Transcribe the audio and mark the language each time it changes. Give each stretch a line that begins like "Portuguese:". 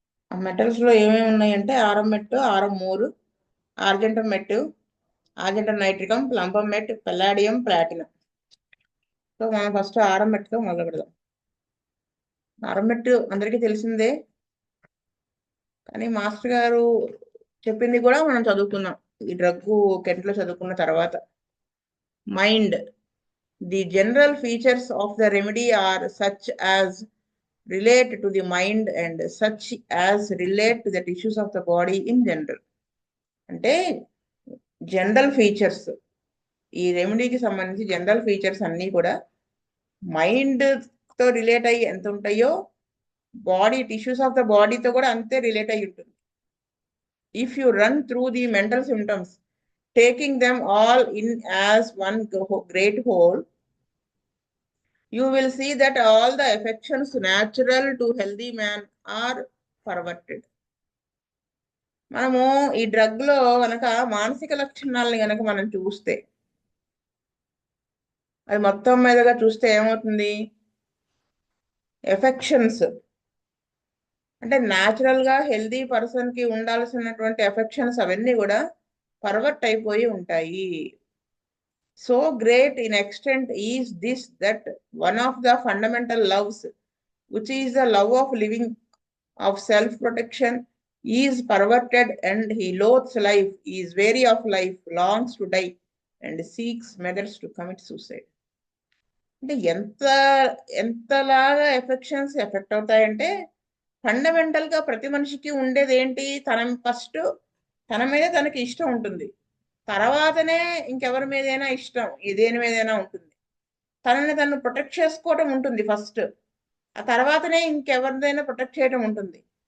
Telugu: ఆ మెటల్స్ లో ఏమేమి ఉన్నాయంటే ఆరం మెట్, ఆరం మూరు, ఆర్జెంటం మెట్, ఆర్జెంటం నైట్రికం, ప్లంబం మెట్, పెల్లాడియం, ప్లాటినం. సో మనం ఫస్ట్ ఆరం మెట్తో మొదలు పెడదాం. ఆరం మెట్ అందరికీ తెలిసిందే, కానీ మాస్టర్ గారు చెప్పింది కూడా మనం చదువుకున్నాం ఈ డ్రగ్ కెంట్లో చదువుకున్న తర్వాత.
English: Mind. The general features of the remedy are such as relate to the mind and such as relate to the tissues of the body in general.
Telugu: అంటే జనరల్ ఫీచర్స్, ఈ రెమెడీకి సంబంధించి జనరల్ ఫీచర్స్ అన్నీ కూడా mind తో relate అయ్యి ఎంత ఉంటాయో body tissues of the బాడీతో కూడా అంతే రిలేట్ అయ్యి ఉంటుంది.
English: If you run through the mental symptoms taking them all in as one great whole, you will see that all the affections natural to healthy man are perverted.
Telugu: మనము ఈ drug లో గనక మానసిక లక్షణాలని గనక మనం చూస్తే, అది మొత్తం మీదగా చూస్తే ఏమవుతుంది? ఎఫెక్షన్స్ అంటే న్యాచురల్ గా హెల్దీ పర్సన్ కి ఉండాల్సినటువంటి ఎఫెక్షన్స్ అవన్నీ కూడా పర్వర్ట్ అయిపోయి ఉంటాయి.
English: So great in extent is this that one of the fundamental loves which is the love of living, of self protection, is perverted and he loathes life, is weary of life, longs to die and seeks methods to commit suicide.
Telugu: అంటే ఎంతలాగా affections effect అవుతాయంటే, fundamental గా ప్రతి మనిషికి ఉండేది ఏంటి? First తన మీద తనకి ఇష్టం ఉంటుంది, తర్వాతనే ఇంకెవరి మీదైనా ఇష్టం, దేని మీదైనా ఉంటుంది. తనని తను ప్రొటెక్ట్ చేసుకోవటం ఉంటుంది ఫస్ట్, ఆ తర్వాతనే ఇంకెవరిదైనా ప్రొటెక్ట్ చేయడం ఉంటుంది.